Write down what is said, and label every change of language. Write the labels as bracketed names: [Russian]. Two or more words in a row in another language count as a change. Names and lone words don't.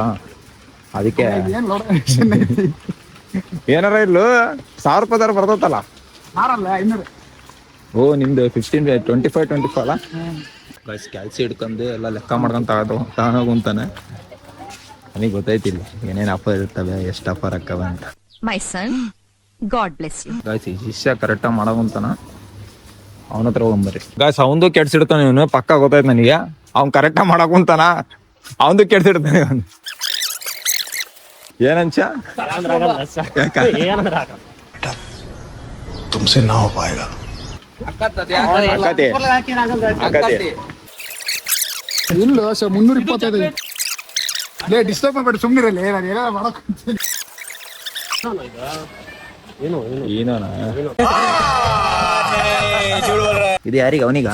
[Kannada] ಅದಕ್ಕೆ ಏನಾರ ಇರ್ಲು ₹1000 ಬರ್ತತ್ತಲ್ಲ. ಮಾರಲ್ಲ 500. ಓ, ನಿಮ್ದು 25 ಅಲ್ಲ. ಕ್ಯಾಲ್ಸಿ ಹಿಡ್ಕೊಂಡು ಎಲ್ಲ ಲೆಕ್ಕ ಮಾಡ್ಕೊಂತ ತಗೋಂತಾನೆ. ನನಗೆ ಗೊತ್ತೈತಿಲ್ಲ ಏನೇನು ಆಫರ್ ಇರ್ತವೆ, ಎಷ್ಟು ಆಫರ್ ಹಾಕವೆ ಅಂತ. [English] My son, God bless you. [Kannada] ಗಾಯ್ಸ್, ಈ ಶಿಷ್ಯ ಕರೆಕ್ಟಾಗಿ ಮಾಡೋಂತಾನ. ಅವನ ಹತ್ರ ಹೋಗ್ಬರ್ರಿ ಗಾಯ್ಸ್. ಅವಂದು ಕೆಡ್ಸಿಡ್ತಾನೆ ಇವನು, ಪಕ್ಕ ಗೊತ್ತಾಯ್ತು ನನಗೆ. ಅವ್ನು ಕರೆಕ್ಟಾಗಿ ಮಾಡಕುಂತಾನ, ಅವಂದು ಕೆಡ್ಸಿಡ್ತಾನೆ ಅವನು. ಏನಂಚ [Hindi] तुमसे ना हो पाएगा. [Kannada] ಇಲ್ಲ 325 ಲೇ ಡಿಸ್ಟರ್ಬ್ ಮಾಡ್ಬೇಡ, ಸುಮ್ಮನಿರಲ್ಲ. ನಾನು ಏನಾರ ಮಾಡಕ್ ಇದು ಯಾರಿಗೆ? ಅವನಿಗ?